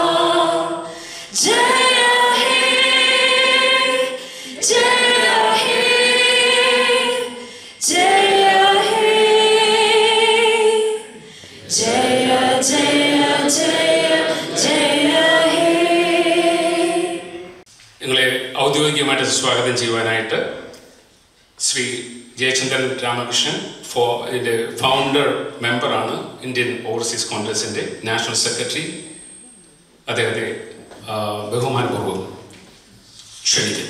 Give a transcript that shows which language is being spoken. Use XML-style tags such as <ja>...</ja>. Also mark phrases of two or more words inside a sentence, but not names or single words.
<bn>জয় হে, জয় হে, জয় হে, জয় জয় জয় জয় হে.</bn> <ml>നിങ്ങളെ ഔദ്യോഗികമായിട്ട് സ്വാഗതം ചെയ്യുവാനായിട്ട് ശ്രീ ജയചന്ദ്രൻ രാമകൃഷ്ണൻ ഇതിൻ്റെ ഫൗണ്ടർ മെമ്പറാണ്, ഇന്ത്യൻ ഓവർസീസ് കോൺഗ്രസിൻ്റെ</ml> <en>national secretary.</en> <ml>അദ്ദേഹത്തെ ബഹുമാനപൂർവ്വം ക്ഷണിക്കുന്നു.</ml>